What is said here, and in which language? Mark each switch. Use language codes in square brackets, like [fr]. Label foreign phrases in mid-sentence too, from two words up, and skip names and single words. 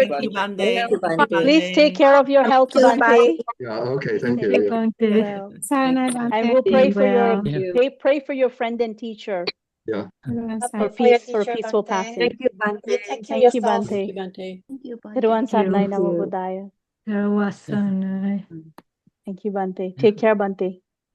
[en] Thank you, Bante. Thank you, Bante. Please take care of your health, Thank you, Bante. Yeah, okay, thank Thank you. you, Yeah. Bante. Well, Sayonara, and Bante. we'll pray Be for your well. pray for your friend and teacher Yeah. for peaceful passing. Thank you, Bante. Thank you, Thank you, Bante. Bante. Thank you, Teruan Bante. Sarnay you. [pi] Namo Buddhaya. Tawasanay. [en] Thank you, Bante. Take care, Bante.